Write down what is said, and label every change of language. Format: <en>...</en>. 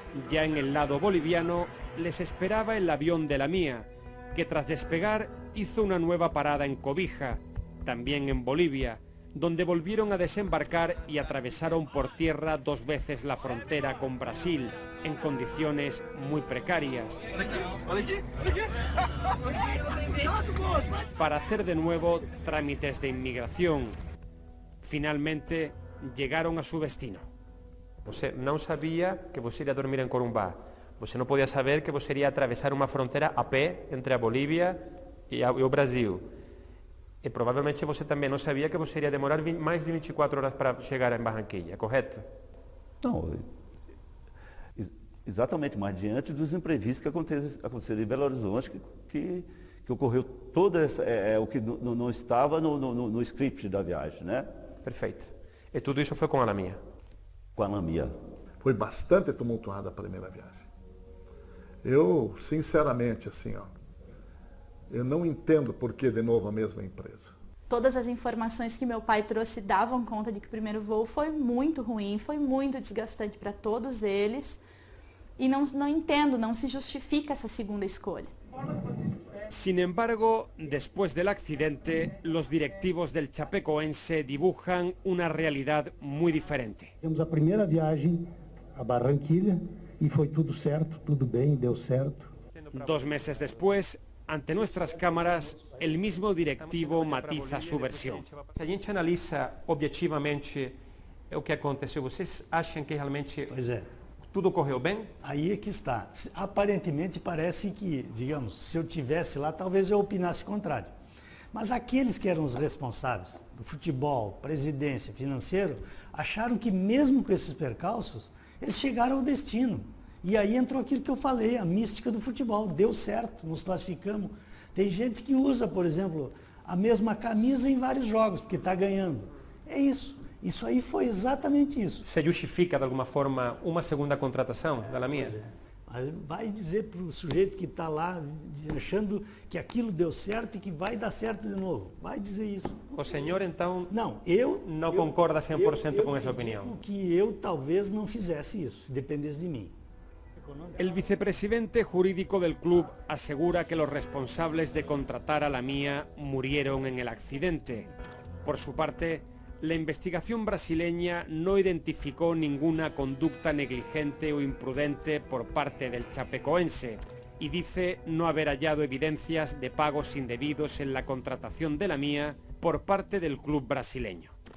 <es>Ya en el lado boliviano les esperaba el avión de La Mía, que tras despegar hizo una nueva parada en Cobija, también en Bolivia, donde volvieron a desembarcar y atravesaron por tierra 2 veces la frontera con Brasil, en condiciones muy precarias, para hacer de nuevo trámites de inmigración. Finalmente llegaron a su destino.</es> <pt>Você não sabia que você iria dormir em Corumbá. Você não podia saber que você iria atravessar uma fronteira a pé entre a Bolívia e o Brasil. E provavelmente você também não sabia que você iria demorar mais de 24 horas para chegar em Barranquilla, correto? Não, exatamente, mas diante dos imprevistos que aconteceram em Belo Horizonte, que que ocorreu todo o que não estava no script da viagem, né? Perfeito. E tudo isso foi com a Lamia? Com a Lamia. Foi bastante tumultuada a primeira viagem. Eu, sinceramente, assim, ó, eu não entendo por que de novo a mesma empresa. Todas as informações que meu pai trouxe davam conta de que o primeiro voo foi muito ruim, foi muito desgastante para todos eles.</pt> <es>Y no entiendo, no se justifica esa segunda</es> <pt>escolha.</pt> <es>Sin embargo, después del accidente, los directivos del Chapecoense dibujan una realidad muy diferente.</es> <pt>Temos a primeira viagem a Barranquilla y foi tudo certo, tudo bem, deu certo.</pt> <es>2 meses después, ante nuestras cámaras, el mismo directivo matiza su versión.</es> <pt>Se a gente analisa objetivamente o que aconteceu, vocês acham que realmente tudo correu bem? Aí é que está. Aparentemente parece que, digamos, se eu tivesse lá, talvez eu opinasse o contrário. Mas aqueles que eram os responsáveis do futebol, presidência, financeiro, acharam que mesmo com esses percalços, eles chegaram ao destino. E aí entrou aquilo que eu falei, a mística do futebol. Deu certo, nos classificamos. Tem gente que usa, por exemplo, a mesma camisa em vários jogos, porque está ganhando. É isso. Isso aí foi exatamente isso. Se justifica de alguma forma uma segunda contratação da Lamia? Vai dizer para o sujeito que está lá achando que aquilo deu certo e que vai dar certo de novo. Vai dizer isso. O senhor então não concorda 100% com essa opinião? Que eu talvez não fizesse isso, se dependesse de mim.</pt> <es>El vicepresidente jurídico del club asegura que los responsables de contratar a Lamia murieron en el accidente. Por su parte, la investigación brasileña no identificó ninguna conducta negligente o imprudente por parte del chapecoense y dice no haber hallado evidencias de pagos indebidos en la contratación de Lamia por parte del club brasileño.</es>